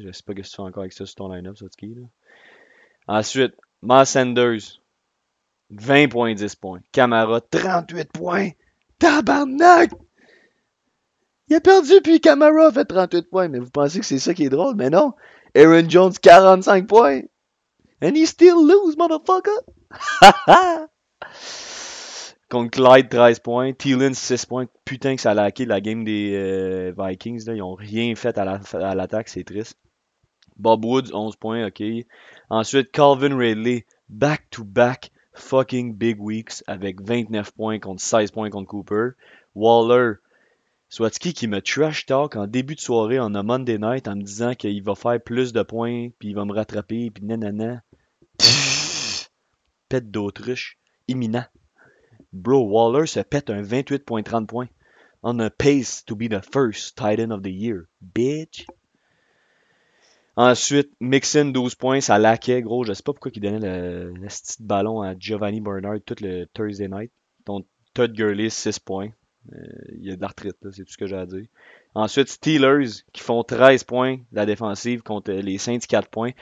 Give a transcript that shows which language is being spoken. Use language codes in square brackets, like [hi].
[fr] Je sais pas ce que tu fais encore avec ça sur ton line-up, Swatsky. Ensuite, Miles Sanders. 20 points, 10 points. Camara, 38 points. Tabarnak! Il a perdu, puis Camara a fait 38 points. Mais vous pensez que c'est ça qui est drôle? Mais non. Aaron Jones, 45 points. [en] And he still lose, motherfucker. [fr] Contre Clyde, 13 points. Thielen, 6 points. Putain que ça a laqué la game des Vikings. Là. Ils ont rien fait à l'attaque. C'est triste. Bob Woods, 11 points. OK. Ensuite, Calvin Ridley, back-to-back. [en] Fucking big weeks [fr] avec 29 points contre 16 points contre Cooper. Waller, Swatsky qui me trash talk en début de soirée en un Monday night en me disant qu'il va faire plus de points puis il va me rattraper puis nanana. Pète d'autruche. Imminent. Bro, Waller se pète un 28.30 points. [en] On a pace to be the first tight end of the year. [fr] Bitch. Ensuite, Mixon, 12 points, ça laquait, gros. Je sais pas pourquoi il donnait le petit ballon à Giovanni Bernard tout le Thursday night. Donc, Todd Gurley, 6 points. Il y a de l'arthrite, là, c'est tout ce que j'ai à dire. Ensuite, Steelers, qui font 13 points de la défensive contre les Saints, 4 points.